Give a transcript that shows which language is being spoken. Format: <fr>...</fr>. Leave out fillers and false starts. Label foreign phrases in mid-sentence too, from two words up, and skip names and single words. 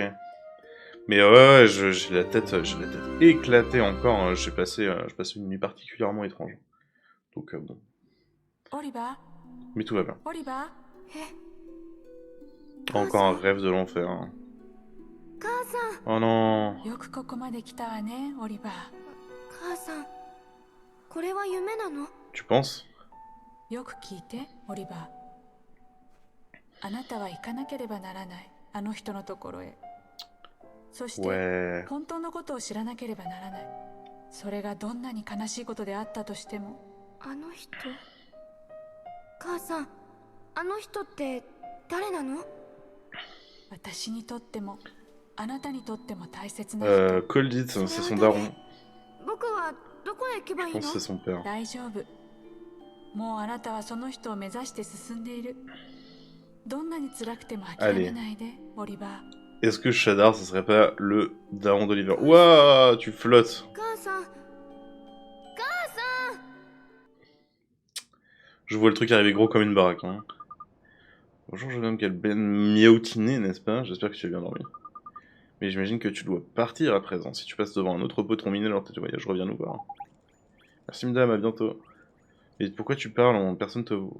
<fr>Mais ouais, j'ai la tête éclatée encore. Hein. J'ai passé une nuit particulièrement étrange. Donc bon. Oliver, Mais tout va bien. Oliver. Encore un rêve de l'enfer. Hein. Oh non.</fr> <ja>よくここまで来たわね、オリバー。母さん、これは夢なの？</ja> <fr>Tu penses?</fr> <ja>よく聞いて、オリバー。あなたは行かなければならない、あの人のところへ。そして、</ja> <fr>Ouais.</fr> <ja>本当のことを知らなければならない。それがどんなに悲しいことであったとしても。あの人。母さん、あの人って誰なの？私にとっても、あなたにとっても大切な人。</ja> <fr>Coldit, c'est son daron.</fr> <ja>僕はどこへ行けばいい</ja> <fr>Je</fr> <ja>の？</ja> <fr>pense que c'est son père.</fr> <ja>大丈夫。もうあなたはその人を目指して進んでいる。どんなに辛くても諦めないで、オリバー。</ja> <fr>Est-ce que Shadar, ce serait pas le daron d'Oliver? Ouah, tu flottes.</fr> <ja>母さん。母さん。</ja> <fr>Je vois le truc arriver gros comme une baraque. Hein. Bonjour jeune homme, quel ben miaoutiné, n'est-ce pas? J'espère que tu as bien dormi. Mais j'imagine que tu dois partir à présent. Si tu passes devant un autre Potron Minet lors de tes voyages, reviens nous voir. Merci madame, à bientôt. Et pourquoi tu parles? Personne te voit.</fr>